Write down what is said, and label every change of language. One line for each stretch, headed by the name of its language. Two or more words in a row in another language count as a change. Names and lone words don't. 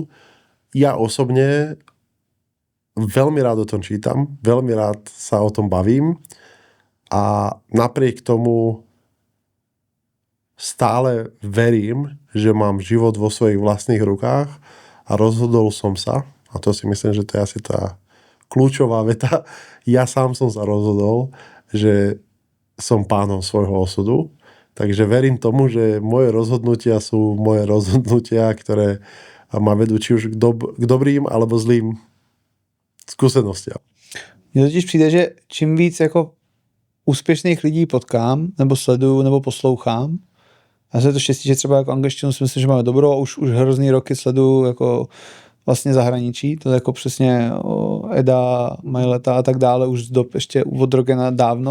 Slovak: Ja osobne veľmi rád o tom čítam, veľmi rád sa o tom bavím a napriek tomu stále verím, že mám život vo svojich vlastných rukách a rozhodol som sa, a to si myslím, že to je asi tá kľúčová veta, ja sám som sa rozhodol, že som pánom svojho osudu. Takže verím tomu, že moje rozhodnutia sú moje rozhodnutia, ktoré ma vedú či už k dobrým alebo zlým skúsenostiam.
Czech: Mně totiž přijde, že čím víc jako úspěšných lidí potkám, nebo sleduju, nebo poslouchám, a se to štěstí, že třeba jako angličtinu si myslím, že máme dobrou a už hrozný roky sleduju jako vlastně zahraničí, to je jako přesně Eda, Majleta a tak dále, už ještě od Rogena dávno.